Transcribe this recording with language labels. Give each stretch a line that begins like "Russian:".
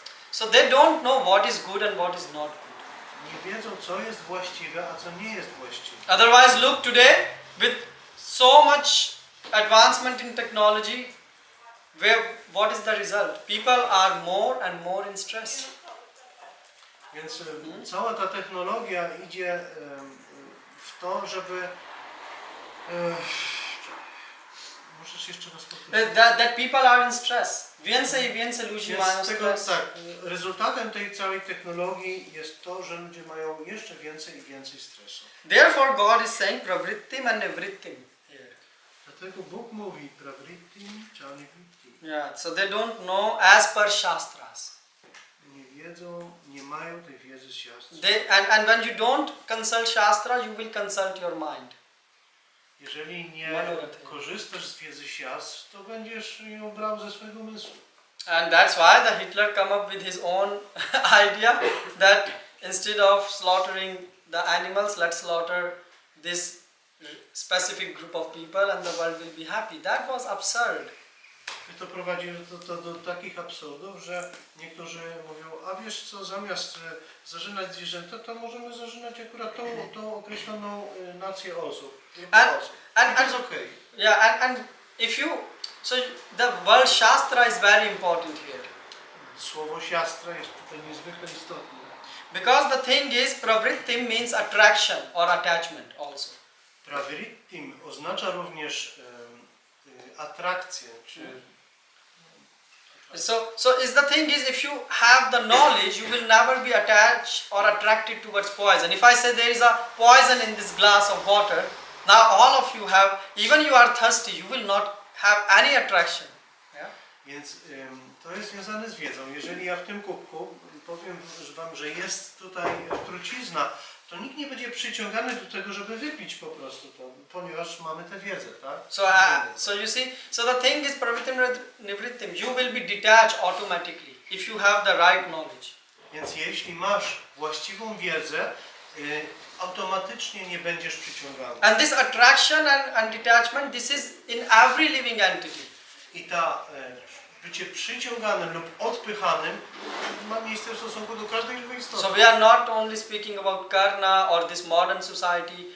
English: So they don't know what is good and what is not good.
Polish: Nie wiedzą, co jest właściwe, a co nie jest właściwe.
English: Otherwise, look today with so much advancement in technology, what is the result? People are more and more in stress.
Polish: Więc cała ta technologia idzie w to, żeby... Możesz jeszcze raz powtórzyć?
English: That people are in stress.
Polish: Więcej i więcej ludzi mają Jest tego, stres. tak, rezultatem tej całej technologii jest to, że ludzie mają jeszcze więcej i więcej stresu.
English: Therefore God is saying pravrittim and nivrittim here.
Polish: Dlatego Bóg mówi pravrittim, chanivrittim.
English: Yeah, so they don't know as per shastras.
Polish: Nie wiedzą, nie mają tej wiedzy z siastr.
English: And when you don't consult shastra, you will consult your mind.
Polish: Jeżeli nie korzystasz z wiedzy siastr, to będziesz ją brał ze swojego umysłu.
English: And that's why the Hitler come up with his own idea that instead of slaughtering the animals, let's slaughter this specific group of people and the world will be happy. That was absurd.
Polish: I to prowadzi do takich absurdów, że niektórzy mówią, a wiesz co, zamiast zażynać zwierzęta, to możemy zażynać akurat tą określoną nację osób.
English: And It's okay. Yeah, and if you, so the word shastra is very important here.
Polish: Słowo siastra jest tutaj niezwykle istotne.
English: Because the thing is, pravrittim means attraction or attachment also.
Polish: Pravrittim oznacza również atrakcję, czy
English: So is the thing is, if you have the knowledge, you will never be attached or attracted towards poison. If I say there is a poison in this glass of water, now all of you have, even you are thirsty, you will not have any attraction. Yeah?
Polish: Więc to jest związane z wiedzą. Jeżeli ja w tym kubku powiem wam, że jest tutaj trucizna, to nikt nie będzie przyciągany do tego, żeby wypić po prostu to, ponieważ mamy tę wiedzę, tak?
English: So you see, so the thing is pravrittim nivrittim, you will be detached automatically if you have the right knowledge.
Polish: Więc jeśli masz właściwą wiedzę, automatycznie nie będziesz przyciągany.
English: And this attraction and detachment, this is in every living entity.
Polish: I ta bycie przyciąganym lub odpychanym ma miejsce w stosunku do każdej żywej istoty.
English: So we are not only speaking about karma or this modern society.